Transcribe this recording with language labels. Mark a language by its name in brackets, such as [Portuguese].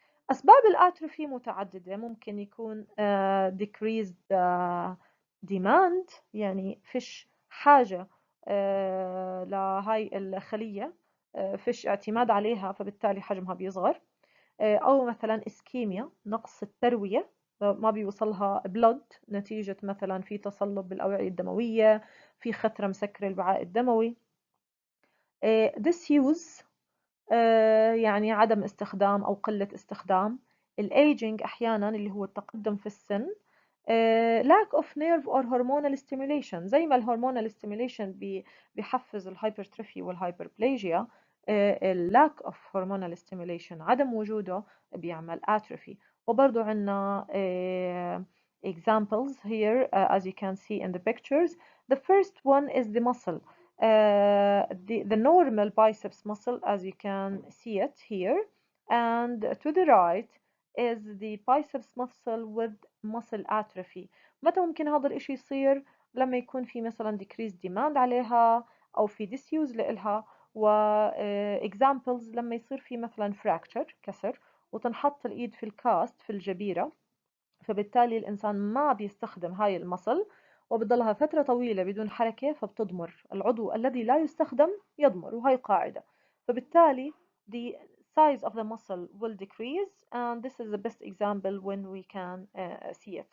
[Arabic] أسباب الأتروفي متعددة ممكن يكون decreased demand يعني فيش حاجة لهاي الخلية فيش اعتماد عليها فبالتالي حجمها بيصغر أو مثلا إسكيميا نقص التروية ما بيوصلها بلود نتيجة مثلا في تصلب بالأوعية الدموية في خثرة مسكرة الوعاء الدموي. disuse يعني عدم استخدام أو قلة استخدام. الaging أحيانا اللي هو التقدم في السن. [English] lack of nerve or hormonal stimulation [Arabic] زي ما الهرمونال [English] stimulation [Arabic] بيحفز الهايبرتروفي والهايبربليجيا [English] lack of hormonal stimulation [Arabic] عدم وجوده بيعمل [English] atrophy. [Arabic] وبرضو عنا [English] examples here as you can see in the pictures. The first one is the muscle. The normal biceps muscle as you can see it here, and to the right is the biceps muscle with muscle atrophy. [Arabic] متى ممكن هذا الاشي يصير؟ لما يكون في مثلا [English] decreased demand [Arabic] عليها او في disuse لإلها. و examples لما يصير في مثلا fracture كسر وتنحط الايد في الكاست في الجبيرة فبالتالي الإنسان ما بيستخدم هاي المصل وبضلها فترة طويلة بدون حركة فبتضمر العضو الذي لا يستخدم يضمر وهي قاعدة. فبالتالي [English] the size of the muscle will decrease and this is the best example when we can see it.